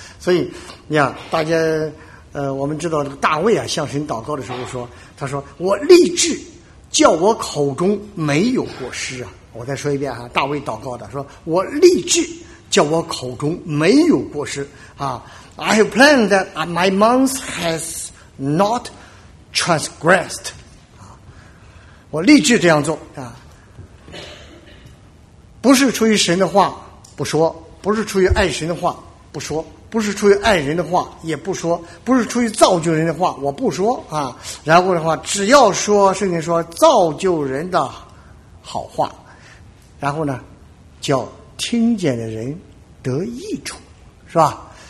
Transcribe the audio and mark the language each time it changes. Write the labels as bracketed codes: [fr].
[zh] 所以你看，大家我们知道这个大卫啊，向神祷告的时候说，他说我立志叫我口中没有过失啊。我再说一遍哈、啊，大卫祷告的说，我立志叫我口中没有过失啊。 [en] I have planned that my mouth has not transgressed 啊。 [zh] 我立志这样做啊。不是出于神的话不说，不是出于爱神的话不说，不是出于爱人的话也不说，不是出于造就人的话我不说啊。然后的话，只要说圣经说造就人的好话，然后呢，叫听见的人得益处，是吧？